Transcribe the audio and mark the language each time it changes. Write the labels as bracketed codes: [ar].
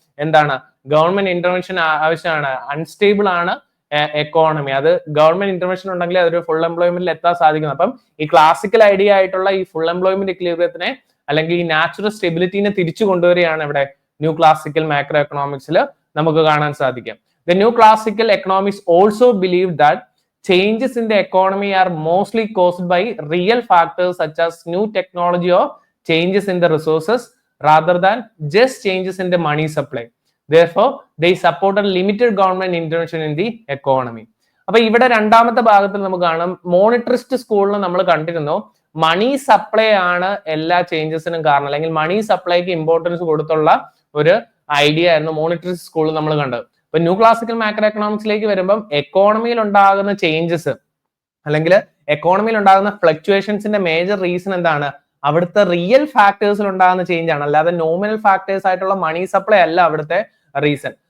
[ml] എന്താണ്, government intervention ആവശ്യമാണ്. Unstable ആണ് എക്കോണമി. അത് ഗവൺമെന്റ് ഇന്റർവെൻഷൻ ഉണ്ടെങ്കിൽ അതൊരു ഫുൾ എംപ്ലോയ്മെന്റിൽ എത്താൻ സാധിക്കുന്നു. അപ്പം ഈ ക്ലാസിക്കൽ ഐഡിയ ആയിട്ടുള്ള ഈ ഫുൾ എംപ്ലോയ്മെന്റ് ഇക്വിലിബ്രിയത്തിനെ അല്ലെങ്കിൽ ഈ നാച്ചുറൽ സ്റ്റെബിലിറ്റിനെ തിരിച്ചു കൊണ്ടുവരികയാണ് ഇവിടെ ന്യൂ ക്ലാസിക്കൽ മാക്രോ എക്കണോമിക്സിൽ നമുക്ക് കാണാൻ സാധിക്കും. [en] The new classical economics also believe that changes in the economy are mostly caused by real factors such as new technology or changes in the resources rather than just changes in the money supply. Therefore, they supported limited government intervention in the economy. [ml] അപ്പൊ ഇവിടെ രണ്ടാമത്തെ ഭാഗത്തിൽ നമുക്ക് കാണാം, മോണിറ്ററിസ്റ്റ് സ്കൂളിൽ നമ്മൾ കണ്ടിരുന്നു money supply ആണ് എല്ലാ ചേഞ്ചസിനും കാരണം, അല്ലെങ്കിൽ മണി സപ്ലൈക്ക് ഇമ്പോർട്ടൻസ് കൊടുത്തുള്ള ഒരു ഐഡിയ ആയിരുന്നു മോണിറ്ററിസ്റ്റ് സ്കൂളിൽ നമ്മൾ കണ്ടത്. ഇപ്പൊ ന്യൂ ക്ലാസിക്കൽ മാക്രോ എക്കണോമിക്സിലേക്ക് വരുമ്പം എക്കോണമിയിൽ ഉണ്ടാകുന്ന ചേഞ്ചസ് അല്ലെങ്കിൽ എക്കോണമിയിൽ ഉണ്ടാകുന്ന ഫ്ലക്ച്വേഷൻസിന്റെ മേജർ റീസൺ എന്താണ്, അവിടുത്തെ റിയൽ ഫാക്ടേഴ്സിൽ ഉണ്ടാകുന്ന ചേഞ്ച് ആണ്, അല്ലാതെ നോമിനൽ ഫാക്ടേഴ്സ് ആയിട്ടുള്ള മണി സപ്ലൈ അല്ല അവിടുത്തെ റീസൺ.